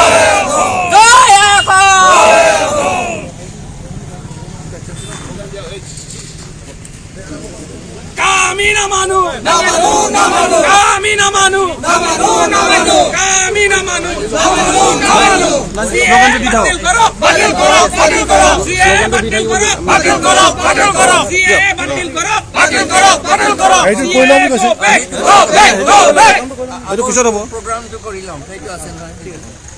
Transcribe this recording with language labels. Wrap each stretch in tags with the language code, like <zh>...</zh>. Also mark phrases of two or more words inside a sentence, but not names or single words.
<bn>দয়া কর! আমি না মানো! না মানো, না মানো! আমি না মানো! না মানো, না মানো! আমি না মানো! না মানো, না মানো! বাতিল করো, বাতিল করো, বাতিল করো! সিএ বাতিল করো, বাতিল করো, বাতিল করো! সিএ বাতিল করো, বাতিল করো, বাতিল করো!</bn> <as>এইটো কইলা বুলি কৈছে</as> <en>go back, go back!</en> <as>এইটো পিছত হ'ব প্ৰগ্ৰামটো কৰি লম সেইটো আছে নহয় ঠিক আছে</as>